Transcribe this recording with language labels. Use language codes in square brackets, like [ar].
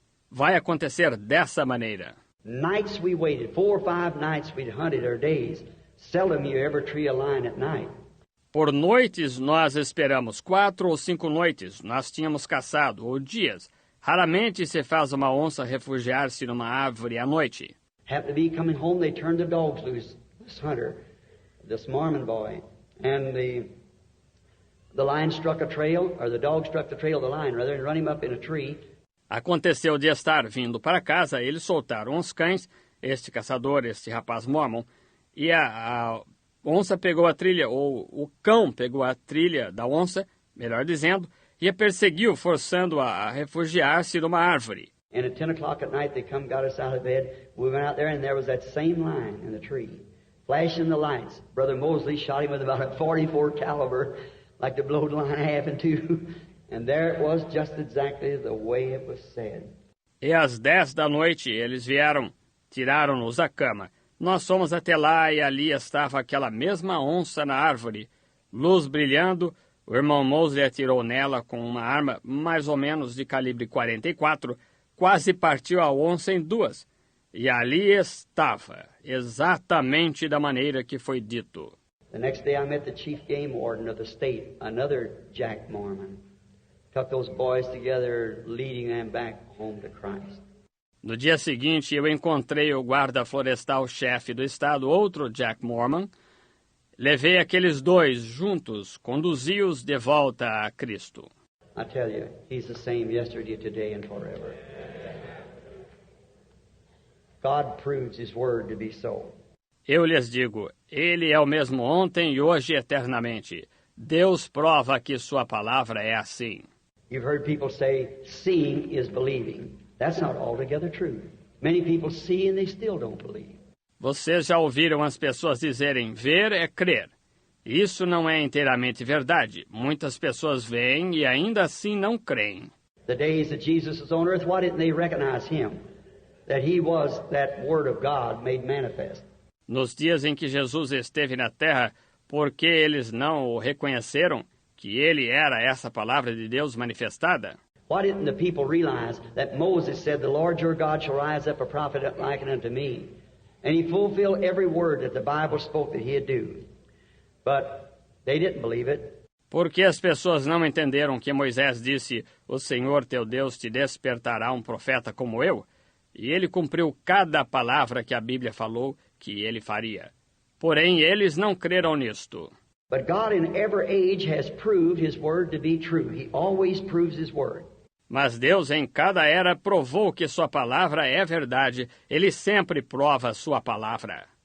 [pt] Vai acontecer dessa maneira. [en] Nights we waited, 4 or 5 nights we'd hunted, or days. Seldom you ever tree a line at night. [pt] Por noites nós esperamos, 4 ou 5 noites nós tínhamos caçado, ou dias. Raramente se faz uma onça refugiar-se numa árvore à noite. [en] Happened to be coming home, they turned the dogs loose, this hunter, this Mormon boy. And the lion struck a trail, or the dog struck the trail of the lion, rather than run him up in a tree. [pt] Aconteceu de estar vindo para casa, eles soltaram os cães, este caçador, este rapaz mormon, e a onça pegou a trilha, ou o cão pegou a trilha da onça, melhor dizendo, e a perseguiu, forçando-a a refugiar-se numa árvore. [en] And at 10 o'clock at night, they come got us out of bed. We went out there, and there was that same lion in the tree, flashing the lights. Brother Mosley shot him with about a .44 caliber, like to blow the line half in two. And there it was, just exactly the way it was said. [pt] E às 10 da noite eles vieram, tiraram-nos da cama. Nós fomos até lá e ali estava aquela mesma onça na árvore, luz brilhando, O irmão Mosley atirou nela com uma arma mais ou menos de calibre 44, quase partiu a onça em duas. E ali estava, exatamente da maneira que foi dito. [en] The next day I met the chief game warden of the state, another Jack Mormon. Took those boys together, leading them back home to Christ. [pt] No dia seguinte, eu encontrei o guarda florestal-chefe do estado, outro Jack Mormon. Levei aqueles dois juntos, conduzi-os de volta a Cristo. [en] I tell you, he's the same yesterday, today, and forever. God proves his word to be so. [pt] Eu lhes digo, ele é o mesmo ontem e hoje eternamente. Deus prova que sua palavra é assim. [en] You've heard people say, seeing is believing. That's not altogether true. Many people see and they still don't believe. [pt] Vocês já ouviram as pessoas dizerem, ver é crer. Isso não é inteiramente verdade. Muitas pessoas veem e ainda assim não creem. [en] The days that Jesus was on earth, why didn't they recognize him? That he was that word of God made manifest. [pt] Nos dias em que Jesus esteve na terra, por que eles não o reconheceram que ele era essa palavra de Deus manifestada? [en] Why didn't the people realize that Moses said, the Lord your God shall rise up a prophet like unto me? And he fulfilled every word that the Bible spoke that he'd do. But they didn't believe it. [pt] Porque as pessoas não entenderam que Moisés disse, o Senhor teu Deus te despertará um profeta como eu? E ele cumpriu cada palavra que a Bíblia falou que ele faria. Porém, eles não creram nisto. [en] But God in every age has proved his word to be true. He always proves his word. [pt] Mas Deus em cada era provou que sua palavra é verdade. Ele sempre prova sua palavra.